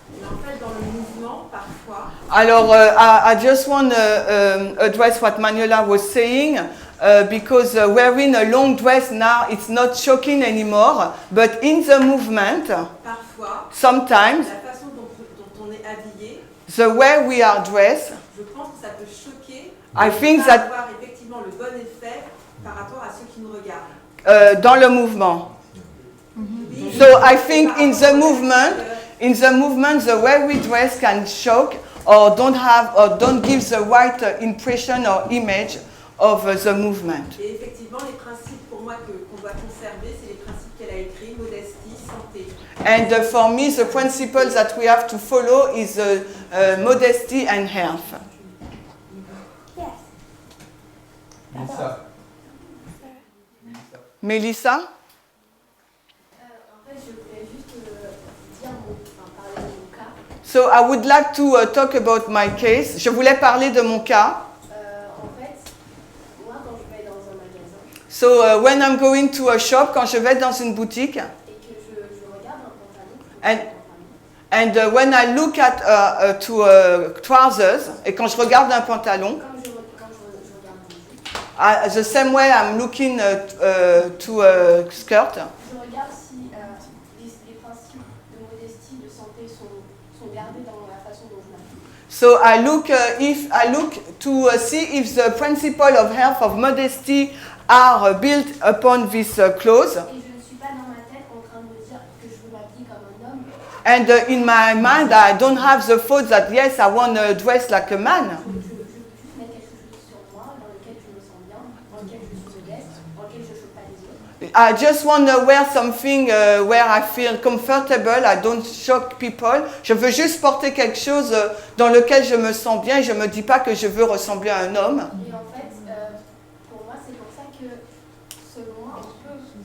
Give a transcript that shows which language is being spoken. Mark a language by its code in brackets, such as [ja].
[fr] Mais en fait, dans le mouvement, parfois. Alors, [en] I just want to address what Manuela was saying, because wearing a long dress now, it's not shocking anymore, but in the movement, [fr] Parfois, [en] sometimes, [fr] la façon dont on est habillé, [en] the way we are dressed, [fr] je pense que ça peut choquer. [en] I think [fr] pas [en] that [fr] avoir effectivement le bon effet par rapport à ceux qui nous regardent. dans le mouvement. [en] So I think in the movement, the way we dress can shock or don't give the right impression or image of the movement. [fr] Et effectivement, les principes pour moi qu'on doit conserver, c'est les principes qu'elle a écrits, modestie, santé. [en] And for me, the principle that we have to follow is modesty and health. Yes. Lisa. Melissa? [fr] En fait, je voulais juste parler de mon cas. [en] So I would like to talk about my case. [fr] Je voulais parler de mon cas. En fait, moi, quand je vais dans un magasin [en] So when I'm going to a shop, [fr] quand je vais dans une boutique, et que je regarde un pantalon, [en] and when I look at trousers, [fr] et quand je regarde un pantalon, quand je regarde un jupe, [en] the same way I'm looking to a skirt, [fr] je regarde si les principes de modestie, de santé sont gardés dans la façon dont je m'habille. [en] so I look to see if the principle of health, of modesty, are built upon this clothes. [fr] Et je ne suis pas dans ma tête en train de me dire que je veux m'habiller comme un homme. [en] And in my mind, I don't have the thought that yes, I want to dress like a man. [fr] Je veux juste mettre quelque chose sur moi dans lequel je me sens bien, dans lequel je suis modeste, dans lequel je ne choque pas les autres. [en] I just want to wear something where I feel comfortable, I don't shock people. [fr] Je veux juste porter quelque chose dans lequel je me sens bien. Je ne me dis pas que je veux ressembler à un homme. Et en fait, pour moi, c'est pour ça que, selon moi, on peut.